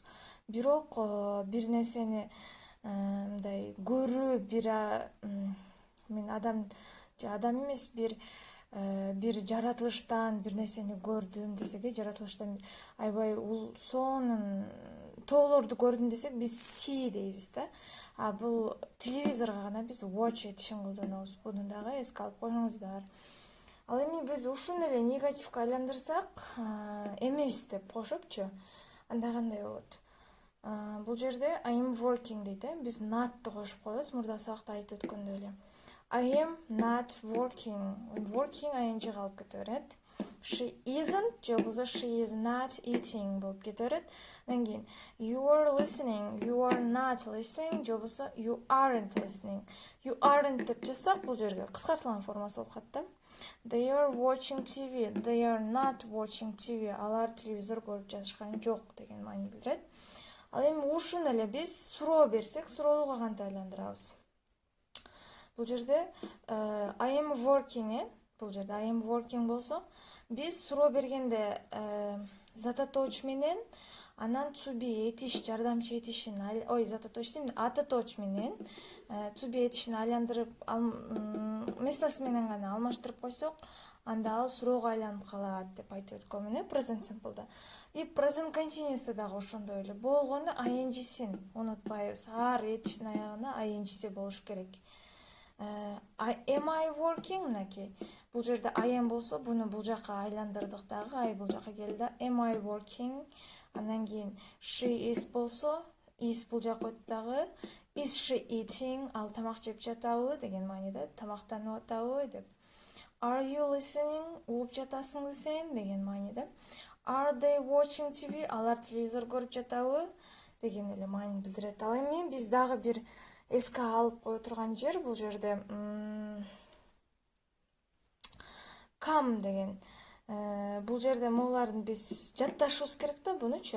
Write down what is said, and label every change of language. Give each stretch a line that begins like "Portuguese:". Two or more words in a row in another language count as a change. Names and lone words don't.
Kyrgyz: Бирок бир нерсени мындай көрүү, мен адам эмес, бир жаратылыштан бир нерсени көрдүм десек, жаратылыштан аябай сонун тоолорду көрдүм десек биз see дейбиз да. Бул телевизорго гана биз watch этишин колдонобуз. Буну дагы эске алып коюңуздар. Ал эми биз ушуну эле негативге айландырсак, эмес деп кошупчу, анда кандай болот? Бул жерде
English: I am working
Kyrgyz: дейт, биз not'ты кошуп коебуз, мурда сабакта айтып өткөндөй эле.
English: I am not working. Working ing
Kyrgyz: калып кете берет.
English: She isn't
Kyrgyz: же болбосо
English: she is not eating
Kyrgyz: болуп кете берет. Андан кийин
English: you are listening, you are not listening
Kyrgyz: же болбосо
English: you aren't listening. You aren't
Kyrgyz: деп жазсак бул жерге кыскартылган формасы болуп калат да.
English: They are watching TV, they are not watching TV.
Kyrgyz: Алар телевизор көрүп жатышкан жок деген маани билдирет. Ал эми ушуну эле биз суроо берсек, суроолууга кантип айландырабыз? Бул жерде
English: I am working,
Kyrgyz: бул жерде
English: I am working
Kyrgyz: болсо, биз суроо бергенде зататоч менен анан
English: to be
Kyrgyz: этиш, жардамчы этишин, зататоч дейм, ататоч менен
English: to be
Kyrgyz: этишин айландырып, местосы менен гана алмаштырып койсок, анда ал суроого айланып калат деп айтып өткөмүн,
English: present simple'да.
Kyrgyz: И
English: present continuous'та
Kyrgyz: дагы ошондой эле болгондо ing'син унутпайбыз. Ар этиштин аягына ing'си болуш керек.
English: Am I working?
Kyrgyz: Мынакей. Бул жерде
English: I am
Kyrgyz: болсо, буну бул жака айландырдык дагы, I бул жака келди.
English: Am I working?
Kyrgyz: Андан кийин
English: she is
Kyrgyz: болсо, is бул жака өттү дагы.
English: Is she eating?
Kyrgyz: Ал тамак жеп жатабы деген мааниде, тамактанып атабы деп.
English: Are you listening?
Kyrgyz: Угуп жатасыңбы сен деген мааниде.
English: Are they watching TV?
Kyrgyz: Алар телевизор көрүп жатабы деген эле маани билдирет. Ал эми биз дагы бир эске алып кое турган жер бул жерде come деген. Бул жерде могулардын биз жатташыбыз керек да, бунучу.